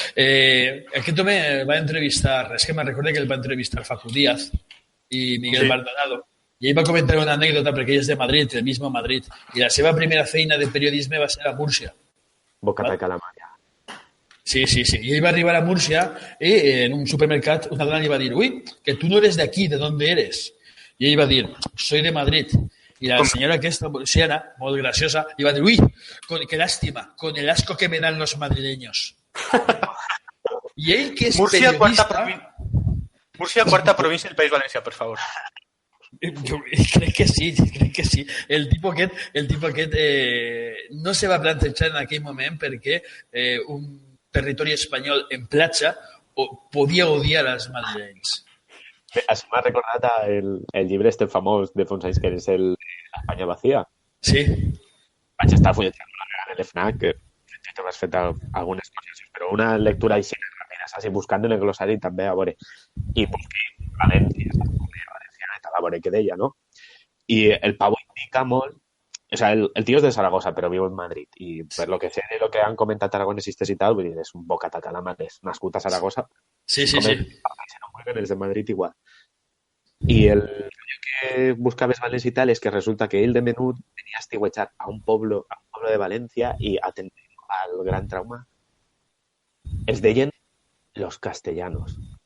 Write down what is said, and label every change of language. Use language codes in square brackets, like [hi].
[ca] Aquest home va entrevistar, és que me recorda que el va entrevistar Facu Díaz i Miguel Maldonado, i ell va comentar una anècdota perquè ell és de Madrid, [es] el mismo Madrid, [ca] i la seva primera feina de periodisme va ser a Múrcia. Bocata de calamar. Sí. I ell va arribar a Múrcia i en un supermercat una dona li va dir, [es] uy, que tu no eres de aquí, ¿de dónde eres? [ca] I ell va dir, [es] soy de Madrid. Y la señora [ca] aquesta, [es] murciana, [ca] molt graciosa, [es] iba a decir, uy, qué lástima, con el asco que me dan los madrileños. Y él, que es periodista... [ca] Múrcia, quarta província del País Valencià, per favor. Crec que sí. El tipo aquest no se va plantejar en aquell moment perquè un territori espanyol en platja podia odiar als madrilenys. Això m'ha recordat el llibre este famós de fa uns anys que és l'Espanya vacía. Sí. Vaig estar fulletejant la vegada en l'FNAC, que tu m'has fet algunes coses, però una lectura així ràpida, així buscant en el glossari també a veure. I busqué València, a veure què deia, no? I el pavo indica molt... [es] O sea, el tío es de Zaragoza, pero vivo en Madrid. Y [ca] per [es] lo que sé de lo que [ca] han comentat aragonesistes i tal, vull dir, és un bocata calamar, és nascut a Zaragoza. Sí. Els de Madrid igual. I el que buscava València i tal és que resulta que ell de menut venia a estiuejar a un poble de València i atenent al gran trauma es deien [es] los castellanos.